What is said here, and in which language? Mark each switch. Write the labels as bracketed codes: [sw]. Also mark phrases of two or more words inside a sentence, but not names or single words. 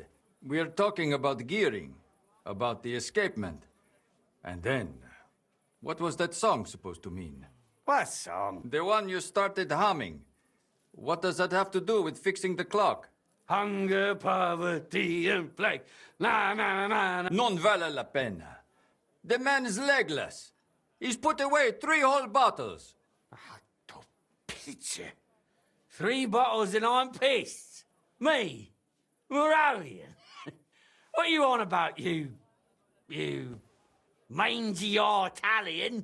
[en] We're talking about gearing, about the escapement. And then, what was that song supposed to mean? What song? The one you started humming. What does that have to do with fixing the clock? Hunger, poverty, and plague. Na, na, na, na. [it] Non vale la pena. [en] The man is legless. He's put away 3 whole bottles. Picture. 3 bottles and I'm pissed. Me? Moravian? What are you on about, you mangy Italian?